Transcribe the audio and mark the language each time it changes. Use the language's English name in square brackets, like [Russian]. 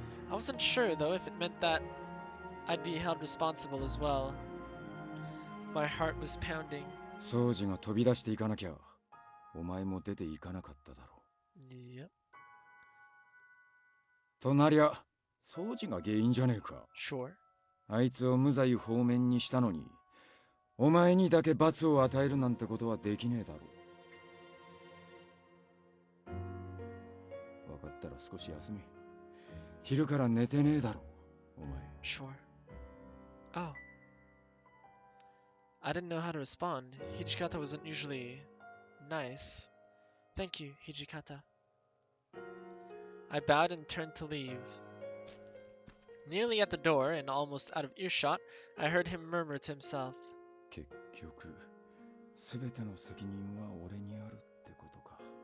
[English] I wasn't sure, though, if it meant that I'd be held responsible as well. My heart was pounding. [Japanese] 掃除が飛び出していかなきゃ、お前も出ていかなかっただろう。 [English] Yep. [Japanese] となりゃ、掃除が原因じゃねえか。 [English] Sure. [Japanese] あいつを無罪放免にしたのに、お前にだけ罰を与えるなんてことはできねえだろう。分かったら少し休め。昼から寝てねえだろう、お前。 [English] Sure. Oh. I didn't know how to respond. Hijikata wasn't usually nice. Thank you, Hijikata. I bowed and turned to leave. Nearly at the door and almost out of earshot, I heard him murmur to himself. [Japanese] 結局、すべての責任は俺にあるってことか。